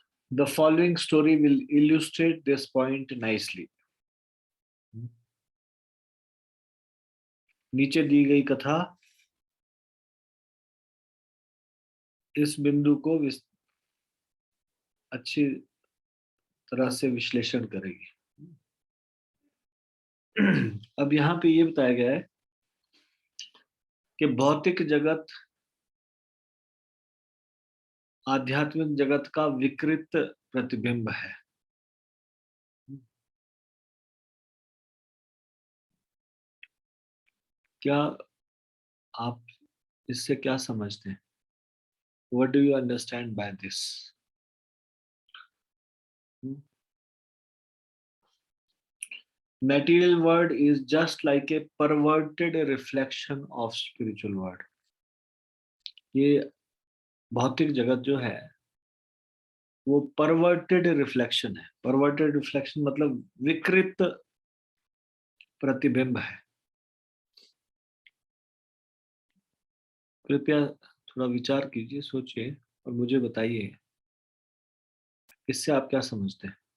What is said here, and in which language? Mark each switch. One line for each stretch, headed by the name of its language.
English: The following story will illustrate this point nicely.
Hindi: नीचे दी गई कथा इस बिंदु को अच्छी तरह से विश्लेषण करेगी। अब यहाँ पे ये बताया गया है कि भौतिक जगत आध्यात्मिक जगत का विकृत प्रतिबिंब है। क्या आप इससे क्या समझते हैं?
English: What do you understand by this? Material world is just like a perverted reflection of spiritual world.
Hindi: ये भौतिक जगत जो है वो परवर्टेड रिफ्लेक्शन है. परवर्टेड रिफ्लेक्शन मतलब विकृत प्रतिबिंब है. कृपया थोड़ा विचार कीजिए, सोचिए और मुझे बताइए इससे आप क्या समझते हैं.